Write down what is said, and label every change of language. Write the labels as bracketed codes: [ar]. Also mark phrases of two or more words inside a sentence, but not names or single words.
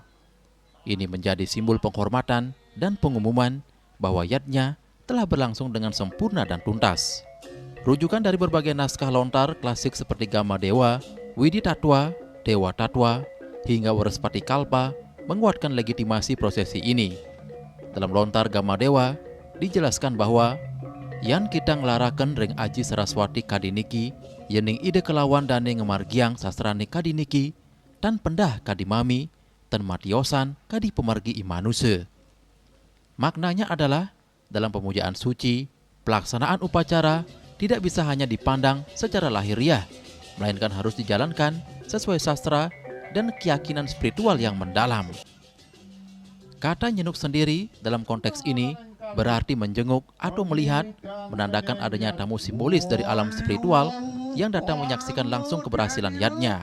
[id] Ini menjadi simbol penghormatan dan pengumuman bahwa yadnya telah berlangsung dengan sempurna dan tuntas. Rujukan dari berbagai naskah lontar klasik seperti Gama Dewa, Widi Tatwa, Dewa Tatwa, hingga Warespati Kalpa menguatkan legitimasi prosesi ini. Dalam lontar Gama Dewa, dijelaskan bahwa [ban] yan kita ngelaraken ring aji Saraswati kadiniki, yening ide kelawan dane ngemargiang sastrane kadiniki, tan pendah kadimami, tan matiosan kadi pemargi imanuse. [id] Maknanya adalah, dalam pemujaan suci, pelaksanaan upacara tidak bisa hanya dipandang secara lahiriah, melainkan harus dijalankan sesuai sastra dan keyakinan spiritual yang mendalam. Kata nyenuk sendiri dalam konteks ini berarti menjenguk atau melihat, menandakan adanya tamu simbolis dari alam spiritual yang datang menyaksikan langsung keberhasilan yadnya.